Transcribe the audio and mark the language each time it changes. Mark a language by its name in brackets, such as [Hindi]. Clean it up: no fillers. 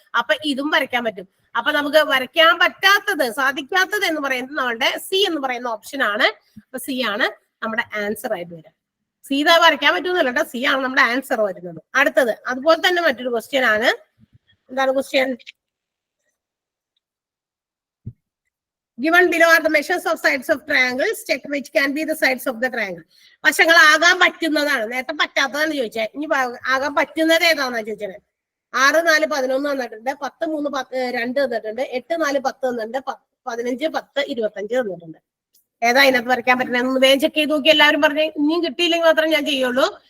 [Malayalam] അപ്പൊ ഇതും വരയ്ക്കാൻ പറ്റും. അപ്പൊ നമുക്ക് വരയ്ക്കാൻ പറ്റാത്തത്, സാധിക്കാത്തത് എന്ന് പറയുന്നത് നമ്മളുടെ സി എന്ന് പറയുന്ന ഓപ്ഷൻ ആണ്. അപ്പൊ സി ആണ് നമ്മുടെ ആൻസർ ആയിട്ട് വരിക. സി ഇതാ വരയ്ക്കാൻ പറ്റുന്നില്ല കേട്ടോ. സി ആണ് നമ്മുടെ ആൻസർ വരുന്നത്. അടുത്തത് അതുപോലെ തന്നെ മറ്റൊരു ക്വസ്റ്റ്യൻ ആണ്. എന്താണ് question? [English] Given below are the measures of sides of triangles. Check which can be the sides of the triangle. [Malayalam] വശങ്ങൾ ആകാൻ പറ്റുന്നതാണ്. നേരത്തെ പറ്റാത്തതാണ് ചോദിച്ചത്. ഇനി ആകാൻ പറ്റുന്നത് ഏതാണെന്നാ ചോദിച്ചത്. 6, 4, 11 തന്നിട്ടുണ്ട്. 10, 3, 2 തന്നിട്ടുണ്ട്. 8, 4, 10 തന്നിട്ടുണ്ട്. 15, 10, 25 തന്നിട്ടുണ്ട്. ഏതാ ഇതിനകത്ത് വരയ്ക്കാൻ പറ്റുന്ന വേഗം ചെക്ക് ചെയ്ത് നോക്കി. എല്ലാവരും പറഞ്ഞേ. ഇനിയും കിട്ടിയില്ലെങ്കിൽ മാത്രം ഞാൻ ചെയ്യുള്ളൂ.